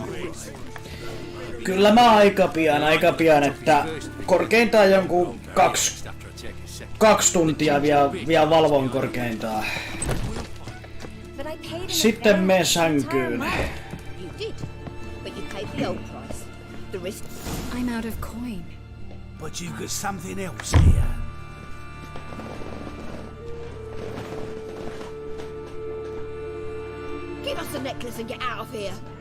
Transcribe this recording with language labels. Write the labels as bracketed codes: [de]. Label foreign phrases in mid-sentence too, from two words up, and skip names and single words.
[fi] Kyllä mä aika pian, että korkeintaan jonkun kaksi tuntia vielä valvon korkeintaan. Sitten menen sänkyyn. [en] I'm out of coin. But you've got something else here. Give us the necklace and get out of here.